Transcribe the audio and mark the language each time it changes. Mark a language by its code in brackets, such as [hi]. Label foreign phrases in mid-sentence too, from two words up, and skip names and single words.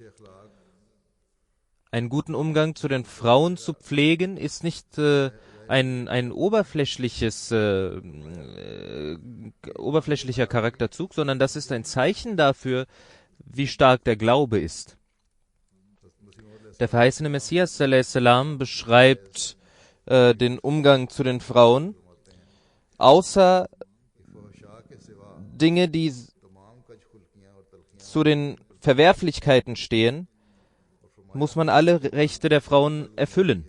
[de] Einen guten Umgang zu den Frauen zu pflegen, ist nicht ein oberflächlicher Charakterzug, sondern das ist ein Zeichen dafür, wie stark der Glaube ist. Der verheißene Messias [ar] صلى الله عليه وسلم [de] beschreibt den Umgang zu den Frauen, außer Dinge, die zu den Verwerflichkeiten stehen, muss man alle Rechte der Frauen erfüllen.